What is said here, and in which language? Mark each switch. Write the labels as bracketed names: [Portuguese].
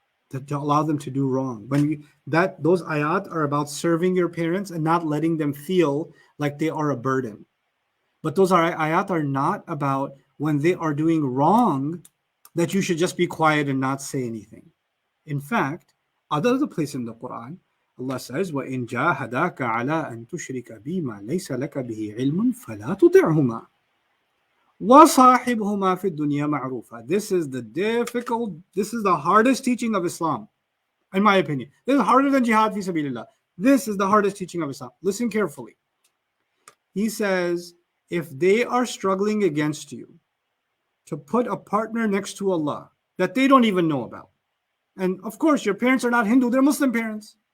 [English] To allow them to do wrong. Those ayat are about serving your parents and not letting them feel like they are a burden. But those ayat are not about when they are doing wrong that you should just be quiet and not say anything. In fact, other place in the Quran, Allah says, [Arabic] وَإِن جَاهَدَاكَ عَلَىٰ أَن تُشْرِكَ بِمَا لَيْسَ لَكَ بِهِ عِلْمٌ فَلَا تُطِعْهُمَا وَصَاحِبْهُمَا فِي الدُّنْيَا مَعْرُوفًا. [English] This is the hardest teaching of Islam, in my opinion. This is harder than jihad fi sabilillah. This is the hardest teaching of Islam. Listen carefully. He says, if they are struggling against you to put a partner next to Allah that they don't even know about, and of course, your parents are not Hindu, they're Muslim parents.